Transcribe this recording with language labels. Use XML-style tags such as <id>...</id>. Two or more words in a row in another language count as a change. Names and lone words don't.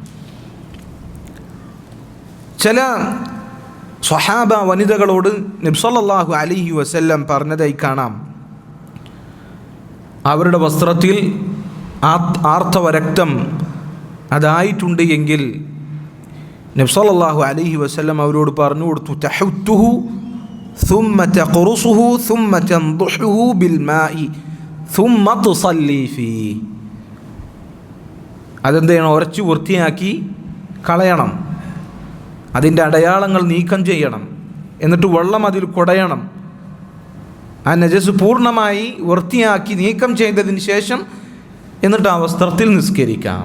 <ml>ചില സ്വഹാബ വനിതകളോട് നബി</ml> <ar>صلى الله عليه وسلم</ar> <ml>പറഞ്ഞതായി കാണാം, അവരുടെ വസ്ത്രത്തിൽ ആർത്തവ രക്തം അതായിട്ടുണ്ട് എങ്കിൽ നബി</ml> <ar>صلى الله عليه وسلم</ar> <ml>അവരോട് പറഞ്ഞു കൊടുത്തു,</ml> <ar>تحته ثم تقرصه ثم تنضحه بالماء ثم تصلي فيه.</ar> <ml>അതെന്താണ്? ഉരച്ച് വൃത്തിയാക്കി കളയണം, അതിൻ്റെ അടയാളങ്ങൾ നീക്കം ചെയ്യണം, എന്നിട്ട് വെള്ളം അതിൽ കുടയണം. ആ നജസ് പൂർണ്ണമായി വൃത്തിയാക്കി നീക്കം ചെയ്തതിന് ശേഷം എന്നിട്ട് ആ വസ്ത്രത്തിൽ നിസ്കരിക്കാം.</ml>